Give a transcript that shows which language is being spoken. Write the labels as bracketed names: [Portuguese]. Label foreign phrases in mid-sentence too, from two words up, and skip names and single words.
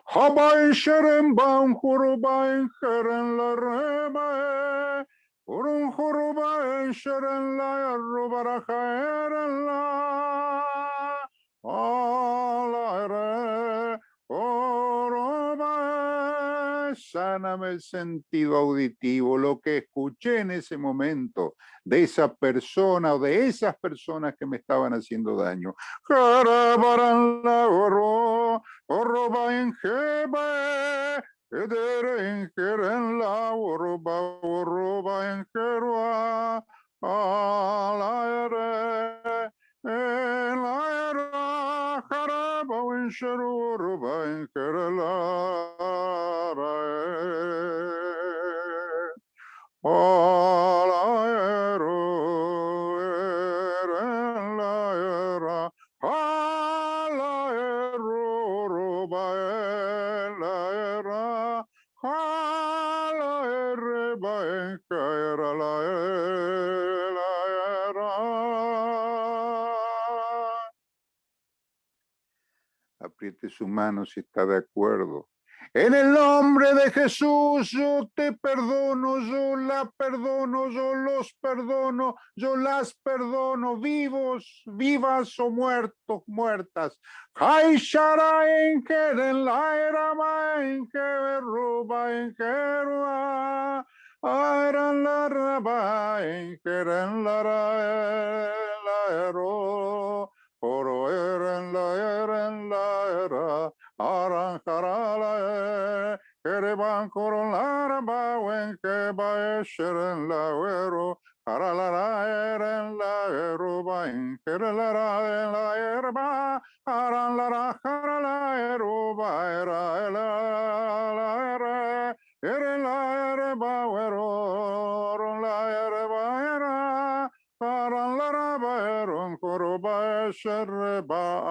[Spanish] Urun huruba ensheren la rubara jaeren la alaere uruba. Sáname el sentido auditivo, lo que escuché en ese momento de esa persona o de esas personas que me estaban haciendo daño. Jarabaran la oro, oroba en jebe. Ederen keren la uruba en kerua alaere en la era jaraba en sheruruba en kerela alaero en la era alaero uruba en la era apriete su mano si está de acuerdo. En el nombre de Jesús, yo te perdono, yo la perdono, yo los perdono, yo las perdono, vivos, vivas o muertos, muertas. Hay shara en keren la era ma en que roba en kerua. Aran la raba en keren la ero. Oro eren la era. Aranjarala Kereban Koronara Bawen Keba Esheren la Ero Aralara Eren la Eruba in Kerelara en la Erba Aranlara Jarala Eruba Era la Ere Eren la Erba Ero la Erba Era Aranlara Baeron Koroba Eshereba